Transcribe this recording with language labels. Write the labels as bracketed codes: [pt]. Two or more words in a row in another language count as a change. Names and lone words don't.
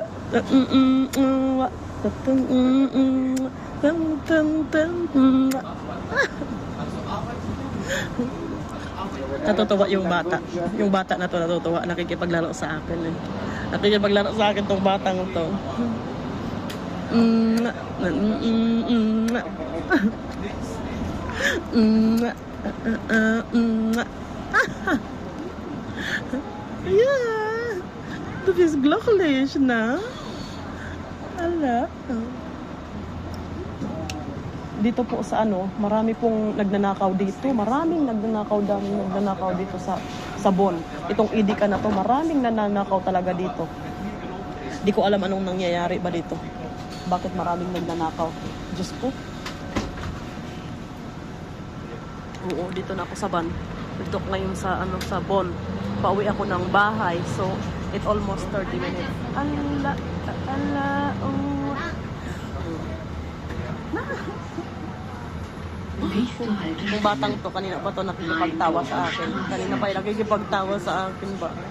[tl] Natutuwa yung bata. Yung bata na to natutuwa. Nakikipaglaro sa akin eh. Nakikipaglaro sa akin tong batang to. [de] Ja, du bist glücklich, na? [tl] Ala. Dito po sa ano, marami pong nagnanakaw dito. Maraming nagnanakaw dito sa Bon. Itong Idika na to, maraming nananakaw talaga dito. Di ko alam anong nangyayari ba dito. Bakit maraming nagnanakaw? Diyos ko. Oo, dito na ako sa Bon. Dito ko ngayon sa Bon. Pauwi ako ng bahay. [en] So, it almost 30 minutes. [tl] Yung batang to, kanina pa to nakikipagtawa sa akin. Kanina pa yung nakikipagtawa sa akin ba?